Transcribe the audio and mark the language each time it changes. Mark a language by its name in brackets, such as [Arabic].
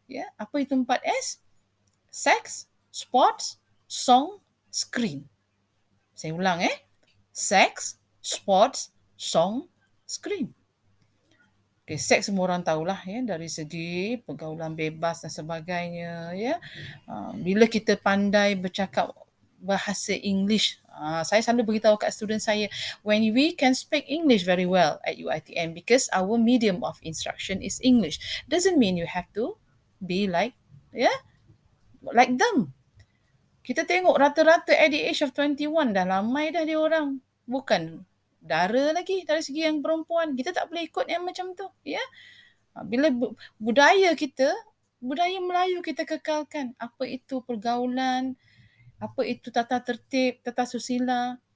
[Malay] Ya, apa itu 4S? Sex, sports, song, screen. Saya ulang Sex, sports, song, screen. Okay, seks semua orang tahulah ya dari segi pergaulan bebas dan sebagainya ya. Bila kita pandai bercakap bahasa English, saya selalu beritahu kat student saya, [English] when we can speak English very well at UiTM because our medium of instruction is English, doesn't mean you have to be like like them. [Malay] Kita tengok rata-rata [English] at the age of 21 [Malay] dah lamai dah dia orang. Bukan dara lagi dari segi yang perempuan. Kita tak boleh ikut yang macam tu. Ya. Bila budaya kita, budaya Melayu kita kekalkan. Apa itu pergaulan, apa itu tata tertib, tata susila.